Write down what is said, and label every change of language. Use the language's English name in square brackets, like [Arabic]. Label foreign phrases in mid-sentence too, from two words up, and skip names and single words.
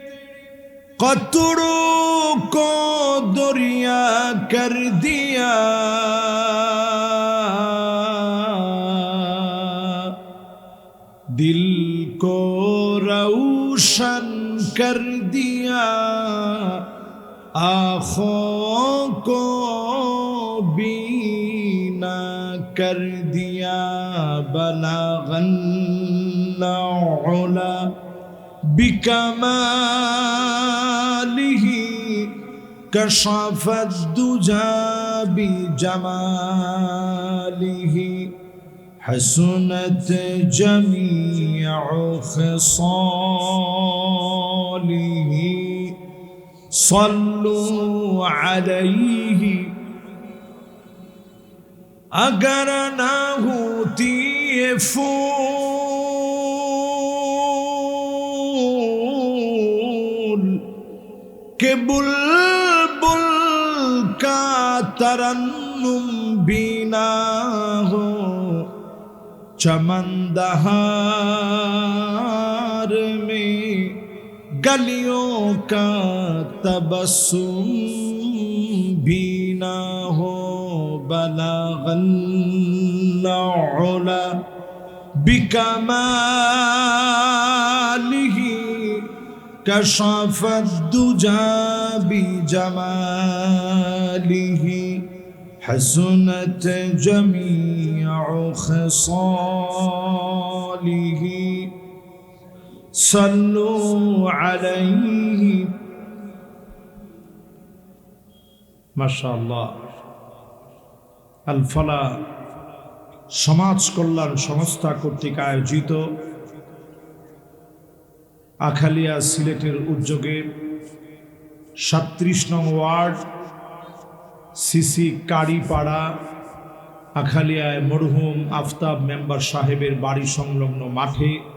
[Urdu] قطروں کو دریا کر دیا دل کو روشن کر دیا آنکھوں کو بینا کر دیا [Arabic] بلغ العلى بكماله كشف الدجى بجماله حسنت جميع خصاله صلوا عليه [Urdu] اگر نہ ہوتی یہ پھول کے بلبل کا ترنم بھی نہ ہو چمن دہر میں کلیوں کا تبسم بھی نہ ہو [Arabic] بلغ العلى بكماله كشف الدجى بجماله حسنت جميع خصاله صلوا عليه [Bangla] माशाअल्लाह আল ফালাহ সমাজ কল্যাণ সংস্থা কর্তৃক আয়োজিত আখালিয়া সিলেটের উদ্যোগে 37 নং ওয়ার্ড সিসি কাড়িপাড়া আখালিয়ায় মরহুম আফতাব মেম্বার সাহেবের বাড়ি সংলগ্ন মাঠে